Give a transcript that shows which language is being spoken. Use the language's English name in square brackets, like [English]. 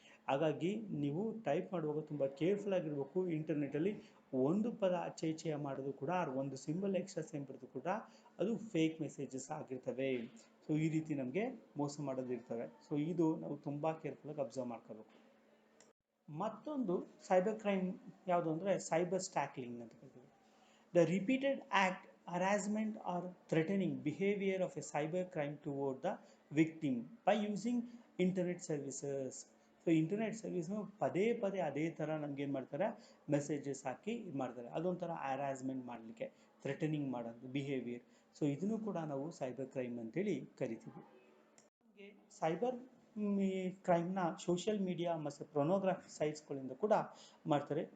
[Kannada] ಹಾಗಾಗಿ ನೀವು ಟೈಪ್ ಮಾಡುವಾಗ ತುಂಬ ಕೇರ್ಫುಲ್ ಆಗಿರಬೇಕು. ಇಂಟರ್ನೆಟ್ಟಲ್ಲಿ ಒಂದು ಪದ ಆಚೆ ಈಚೆ ಮಾಡೋದು ಕೂಡ, ಒಂದು ಸಿಂಬಲ್ ಎಕ್ಸ್ಟ್ರಾ ಸಿಂಬಲ್ದು ಕೂಡ ಅದು ಫೇಕ್ ಮೆಸೇಜಸ್ ಆಗಿರ್ತವೆ. ಸೊ ಈ ರೀತಿ ನಮಗೆ ಮೋಸ ಮಾಡೋದು ಇರ್ತವೆ. ಸೊ ಇದು ನಾವು ತುಂಬ ಕೇರ್ಫುಲ್ಲಾಗಿ ಅಬ್ಸರ್ವ್ ಮಾಡ್ಕೋಬೇಕು. ಮತ್ತೊಂದು ಸೈಬರ್ ಕ್ರೈಮ್ ಯಾವುದು ಅಂದರೆ ಸೈಬರ್ ಸ್ಟ್ಯಾಕ್ಲಿಂಗ್ ಅಂತ ಕರಿತೀವಿ. [English] The repeated act, harassment or threatening behavior of a cyber crime toward the victim by using internet services. [Kannada] So internet ಸರ್ವಿಸ್ನು ಪದೇ ಪದೇ ಅದೇ ಥರ ನಮ್ಗೇನು ಮಾಡ್ತಾರೆ, ಮೆಸೇಜಸ್ ಹಾಕಿ ಇದು ಮಾಡ್ತಾರೆ. ಅದೊಂಥರ ಹ್ಯಾರಾಸ್ಮೆಂಟ್ ಮಾಡಲಿಕ್ಕೆ, ಥ್ರೆಟನಿಂಗ್ ಮಾಡೋದು ಬಿಹೇವಿಯರ್. ಸೊ ಇದನ್ನು ಕೂಡ ನಾವು ಸೈಬರ್ ಕ್ರೈಮ್ ಅಂತೇಳಿ ಕರಿತೀವಿ. ಸೈಬರ್ ಕ್ರೈಮ್ನ ಸೋಷಿಯಲ್ ಮೀಡಿಯಾ ಮತ್ತು ಪ್ರೊನೋಗ್ರಾಫಿ ಸೈಟ್ಸ್ಗಳಿಂದ ಕೂಡ ಮಾಡ್ತಾರೆ.